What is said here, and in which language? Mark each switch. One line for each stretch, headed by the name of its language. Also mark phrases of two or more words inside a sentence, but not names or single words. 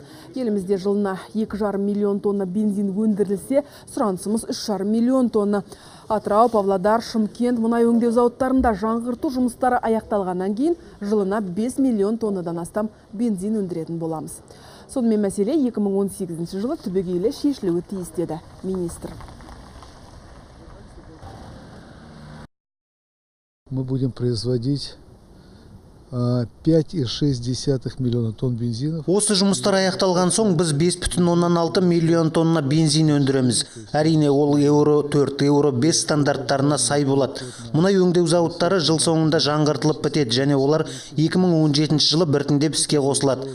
Kazakh: Елімізде жылына 2,5 миллион тонна бензин өндірілсе, сұранысымыз 3,5 миллион тонна. Атырау, Павлодар, Шымкент мұнай өңдеу зауыттарында жаңғырту жұмыстары аяқталғаннан кейін жылына 5 миллион тоннадан астам бензин өндіретін боламыз. Сонымен мәселе 2018 жылы түбегейлі шешілуі тиіс деді министр.
Russian: Мы будем производить 5,6 миллиона тонн бензинов.
Kazakh: Осы жұмыстар аяқталған соң біз 5,6 миллион тонна бензин өндіреміз. Әрине ол еуро 4, еуро 5 стандарттарына сай болады. Мұнай өңдеу зауыттары жыл соңында жаңғыртылып бітеді және олар 2017 жылы біртіндеп іске қосылады.